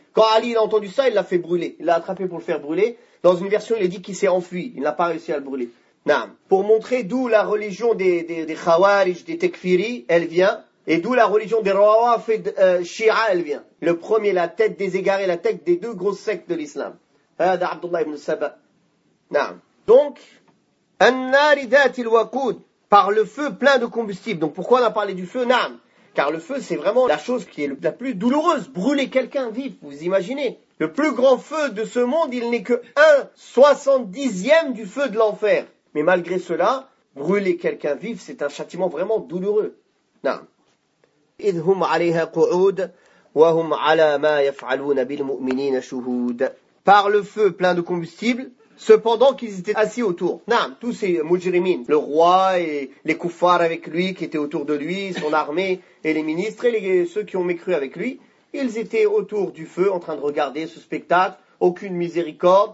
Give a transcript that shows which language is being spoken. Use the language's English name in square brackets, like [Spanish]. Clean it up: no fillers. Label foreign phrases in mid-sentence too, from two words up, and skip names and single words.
[French] Quand Ali a entendu ça, il l'a fait brûler. Il l'a attrapé pour le faire brûler. Dans une version, il a dit qu'il s'est enfui. Il n'a pas réussi à le brûler. Naam. Pour montrer d'où la religion des Khawarij, des Tekfiri, elle vient. Et d'où la religion des Rawafid Shia, elle vient. Le premier, la tête des égarés, la tête des deux grosses sectes de l'islam. [Arabic] هذا عبد الله بن سبأ. نعم. Donc, النار ذات الوقود, [French] par le feu plein de combustible. Donc pourquoi on a parlé du feu? Naam. Car le feu, c'est vraiment la chose qui est la plus douloureuse. Brûler quelqu'un vif, vous imaginez? Le plus grand feu de ce monde, il n'est que 1/70e du feu de l'enfer. Mais malgré cela, brûler quelqu'un vif, c'est un châtiment vraiment douloureux. Naam. [Arabic] إذ هم عليها قعود وهم على ما يفعلون بالمؤمنين شهود. [French] Par le feu plein de combustible, cependant qu'ils étaient assis autour. Naam, tous ces mujrimin, le roi et les kuffars avec lui qui étaient autour de lui, son armée et les ministres et ceux qui ont mécru avec lui, ils étaient autour du feu en train de regarder ce spectacle, aucune miséricorde.